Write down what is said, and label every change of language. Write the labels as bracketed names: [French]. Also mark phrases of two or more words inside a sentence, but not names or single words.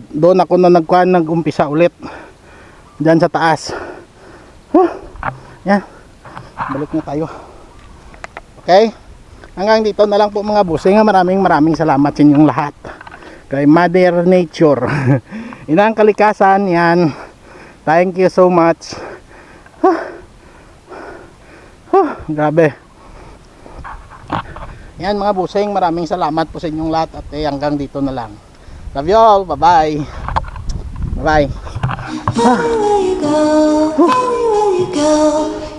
[Filipino] Doon ako na nag-umpisa ulit dyan sa taas. Yan, balik na tayo. Okay, hanggang dito na lang po mga busing. Maraming salamat sa inyong lahat, kay Mother Nature. Inang kalikasan yan. [English] Thank you so much. [Filipino] Grabe. Yan mga busing, maraming salamat po sa inyong lahat. At hanggang dito na lang. [English] Love you all. Bye bye. Bye bye.